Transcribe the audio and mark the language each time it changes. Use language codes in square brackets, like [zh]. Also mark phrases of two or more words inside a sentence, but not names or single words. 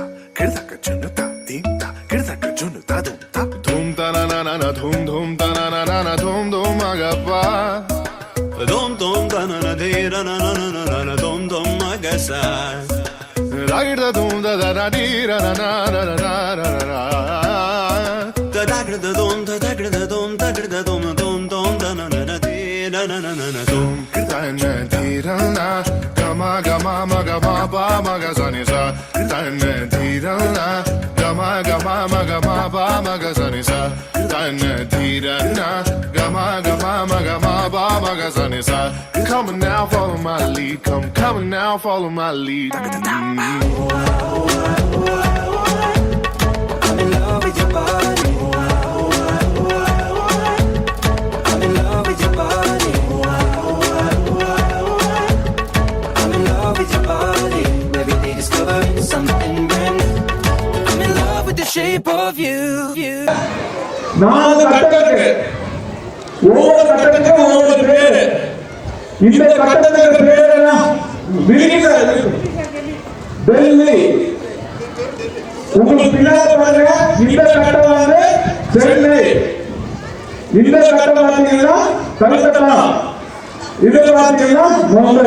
[en] Kirdaka junuta, dimta. Kirdaka junuta, dumta. Dum ta na na na na, dum dum ta na na na na, dum dum agappa. Dom dom da na na de ra na na na na na dom dom magasa. Ragda dum da da da di ra na na na na na na na. Da da gra da dom da da gra da dom da gra da dom dom dom da na na na de ra na na na na dom. Kirta na di ra na, gama gama ma gama ba ma ga sa ni sa. Kirta na di ra na, gama gama ma gama ba ma ga sa ni sa. Kirta na di ra na, gama gama ma gama ba ma ga sa ni sa. Come on now, follow my lead. Come on now, follow my lead. I'm in love with your body. I'm in love with your body. I'm in love with your body. Every day discovering something brand new. I'm in love with the shape of you. [ta] நாலு கட்டத்துக்கு ஒவ்வொரு கட்டத்துக்கும் ஒவ்வொரு பேரு. இந்த கட்டத்துக்கு பேர் என்ன? டெல்லி. உங்களுக்கு பின்னாடி பாருங்க, இந்த கட்டம் வந்து சென்னை, இந்த கட்டம் பாத்தீங்கன்னா கல்கத்தா, இது பாத்தீங்கன்னா மும்பை.